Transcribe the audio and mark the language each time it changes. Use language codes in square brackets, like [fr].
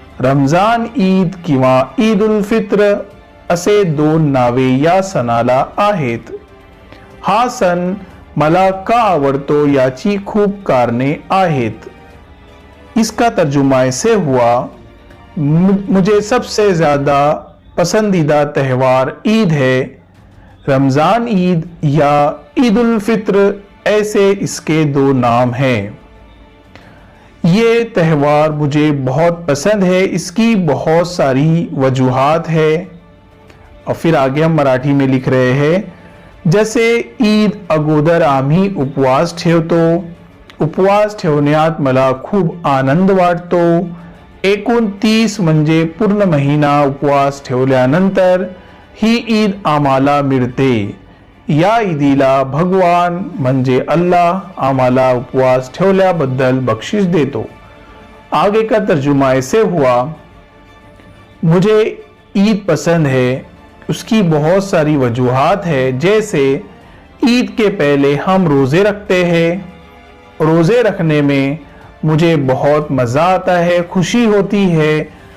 [mr] रमजान ईद किंवा ईद उल फित्र असे दोन नावे या सणाला आहेत। हा सण मला का आवडतो याची खूप कारणे आहेत। [hi] इसका तर्जुमा ऐसे हुआ, मुझे सबसे ज़्यादा पसंदीदा त्यौहार ईद है। रमज़ान ईद या ईद उल फित्र, ऐसे इसके दो नाम हैं। ये त्यौहार मुझे बहुत पसंद है। इसकी बहुत सारी वजूहात है। और फिर आगे हम मराठी में लिख रहे हैं, [mr] जसे ईद अगोदर आम्ही उपवास ठेवतो। उपवास ठेवण्यात मला खूप आनंद वाटतो। 29 म्हणजे पूर्ण महिना उपवास ठेवल्यानंतर ही ईद आम्हाला मिळते। या ईदीला भगवान म्हणजे अल्लाह आम्हाला उपवास ठेवल्याबद्दल बख्शिश देतो। [hi] आगे का तर्जुमा ऐसे हुआ, मुझे ईद पसंद है। उसकी बहुत सारी वजूहात है। जैसे ईद के पहले हम रोज़े रखते हैं। रोज़े रखने में मुझे बहुत मज़ा आता है, खुशी होती है।